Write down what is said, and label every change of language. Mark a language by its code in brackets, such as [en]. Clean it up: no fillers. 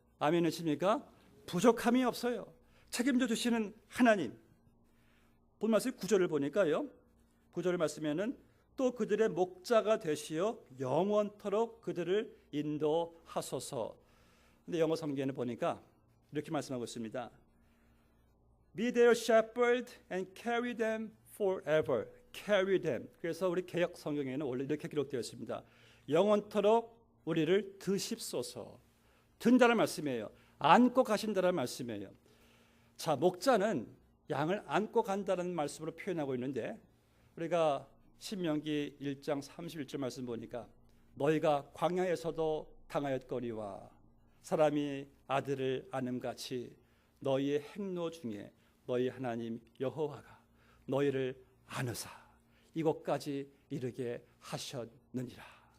[ko] 아멘이십니까? 부족함이 없어요. 책임져 주시는 하나님. 본 말씀 9절을 보니까요. 9절을 말씀에는 또 그들의 목자가 되시어 영원토록 그들을 인도하소서. 근데 영어 성경에는 보니까 이렇게 말씀하고 있습니다. [en] Be their shepherd and carry them forever. Carry them. [ko] 그래서 우리 개역 성경에는 원래 이렇게 기록되어 있습니다. 영원토록 우리를 드십소서. 든다는 말씀이에요. 안고 가신다는 말씀이에요. 자, 목자는 양을 안고 간다는 말씀으로 표현하고 있는데 우리가 신명기 1장 31절 말씀 보니까 너희가 광야에서도 당하였거니와 사람이 아들을 안음같이 너희의 행로 중에 너희 하나님 여호와가 너희를 안으사 이곳까지 이르게 하셨느니라.